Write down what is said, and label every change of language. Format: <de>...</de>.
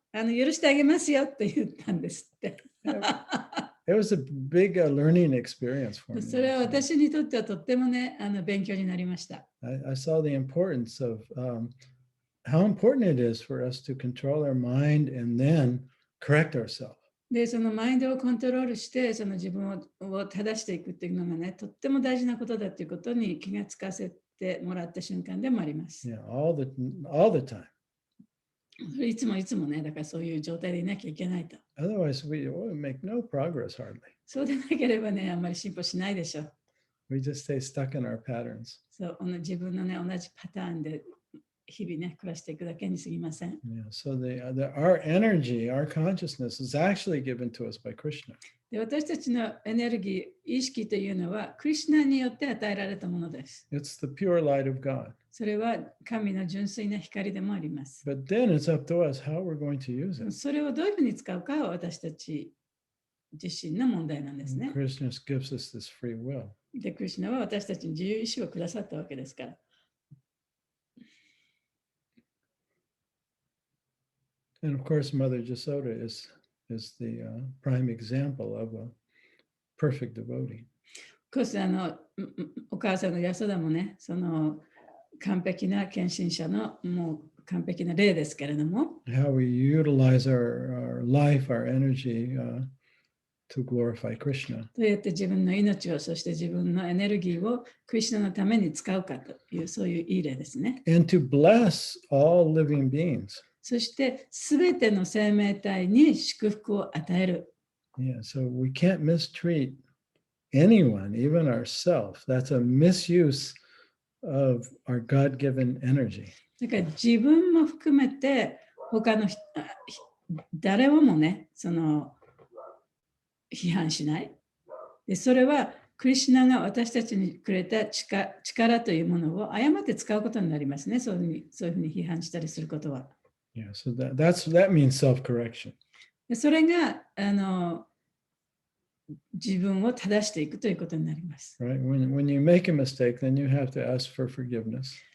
<ja>許してあげますよって言ったんですって。</ja> <en>It was a big learning experience for me.</en> <ja>それは私にとってはとってもね、勉強になりました。</ja> <en>I saw the importance of how important it is for us to control our mind and then correct ourselves.</en> <ja>で、そのマインドをコントロールして、その自分を正していくっていうのがね、とっても大事なことだっていうことに気がつかせてもらった瞬間でもあります。</ja> <en>Yeah, all the time.</en> <ja>いつもね、だからそういう状態でいなきゃいけないと。</ja> <en>Otherwise, we make no progress hardly.</en> <ja>そうでなければね、あんまり進歩しないでしょう。</ja> <en>We just stay stuck in our patterns.</en> <ja>そう、自分のね、同じパターンで日々ね、暮らしていくだけに過ぎません。</ja> <en>Yeah, so our energy, our consciousness is actually given to us by Krishna.</en> <ja>で、私たちのエネルギー、意識というのは、クリシュナによって与えられたものです。</ja> <en>It's the pure light of God.</en> <ja>それは神の純粋な光でもあります。</ja> <en>But then it's up to us how we're going to use it.</en> <ja>それをどういうふうに使うかは私たち自身の問題なんですね。</ja> <en>Krishna gives us this free will.</en> <ja>で、クリシュナは私たちに自由意志をくださったわけですから。</ja> <en>And of course, Mother Jasoda is the prime example of a perfect devotee.</en> <ja>コースお母さんのヤソダもね、その完璧な献身者のもう完璧な例ですけれども、</ja> <en>How we utilize our life, our energy to glorify Krishna.</en> <ja>どうやって自分の命を、そして自分のエネルギーをクリシュナのために使うかという、そういういい例ですね。</ja> <en>And to bless all living beings.</en> <ja>そしてすべての生命体に祝福を与える。</ja> <en>Yeah, so we can't mistreat anyone, even ourselves. That's a misuse of our God-given energy.</en> <ja>だから自分も含めて他の誰をもね、その批判しない。で、それはクリシュナが私たちにくれた力というものを誤って使うことになりますね。そういうふうに批判したりすることは。</ja> <en>Yeah, so that means self-correction.</en> <ja>でそれが自分を正していくということになります。</ja> <en>Right? When you make a mistake, then you have to ask for forgiveness.</en>